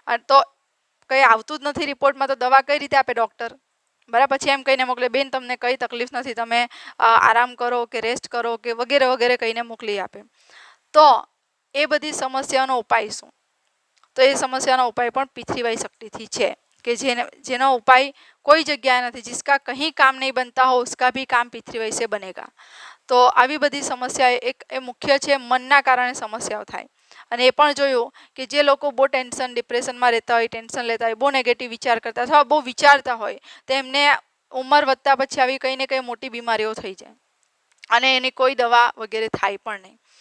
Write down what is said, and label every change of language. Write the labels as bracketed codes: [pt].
[gu] તો કંઈ આવતું જ નથી રિપોર્ટમાં, તો દવા કઈ રીતે આપે ડૉક્ટર? બરાબર. પછી એમ કહીને મોકલે, બેન તમને કંઈ તકલીફ નથી, તમે આરામ કરો કે રેસ્ટ કરો કે વગેરે વગેરે કહીને મોકલી આપે. તો એ બધી સમસ્યાનો ઉપાય શું? તો એ સમસ્યાનો ઉપાય પણ P3Y શક્તિથી છે કે જેનો ઉપાય કોઈ જગ્યાએ નથી. [hi] जिसका कहीं काम नहीं बनता हो उसका भी काम P3Y से बनेगा. [gu] તો આવી બધી સમસ્યા એ મુખ્ય છે, મનના કારણે સમસ્યાઓ થાય. અને એ પણ જોયું કે જે લોકો બહુ ટેન્શન, ડિપ્રેશનમાં રહેતા હોય, ટેન્શન લેતા હોય, બહુ નેગેટિવ વિચાર કરતા અથવા બહુ વિચારતા હોય, તો એમને ઉંમર વધતા પછી આવી કંઈ ને કંઈ મોટી બીમારીઓ થઈ જાય અને એની કોઈ દવા વગેરે થાય પણ નહીં.